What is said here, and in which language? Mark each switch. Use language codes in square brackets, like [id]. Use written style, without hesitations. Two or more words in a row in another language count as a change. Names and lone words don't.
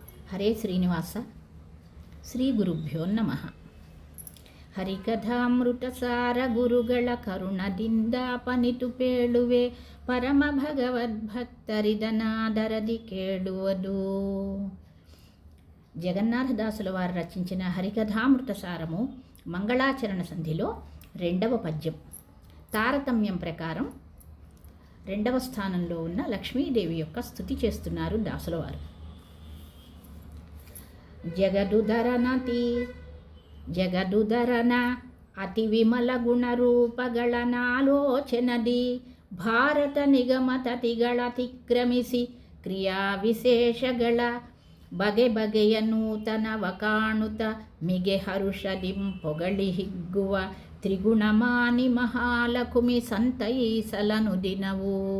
[te] హరే శ్రీనివాస. [sa] ಶ್ರೀ ಗುರುಭ್ಯೋ ನಮಃ. [kn] ಹರಿಕಥಾಮೃತಸಾರ ಗುರುಗಳ ಕರುಣದಿಂದ ಪನಿತು ಪೇಳುವೆ, ಪರಮ ಭಗವದ್ಭಕ್ತರಿದನಾದರದಿ ಕೇಳುವುದು. [te] జగన్నాథదాసుల వారు రచించిన హరికథామృత సారము మంగళాచరణ సంధిలో 2వ పద్యం. తారతమ్యం ప్రకారం 2వ స్థానంలో ఉన్న లక్ష్మీదేవి యొక్క స్తుతి చేస్తున్నారు దాసుల వారు. [kn] ಜಗದುದರನ ಅತಿ ವಿಮಲ ಗುಣರೂಪಗಳನಾಲೋಚನದಿ ಭಾರತ ನಿಗಮತತಿಗಳ ಅತಿಕ್ರಮಿಸಿ ಕ್ರಿಯಾ ವಿಶೇಷಗಳ ಬಗೆ ಬಗೆಯ ನೂತನವ ಕಾಣುತ್ತ ಮಿಗೆ ಹರುಷದಿಂ ಪೊಗಳಿ ಹಿಗ್ಗುವ ತ್ರಿಗುಣಮಾನಿ ಮಹಾಲಕುಮಿ ಸಂತೈಸಲನು ದಿನವು.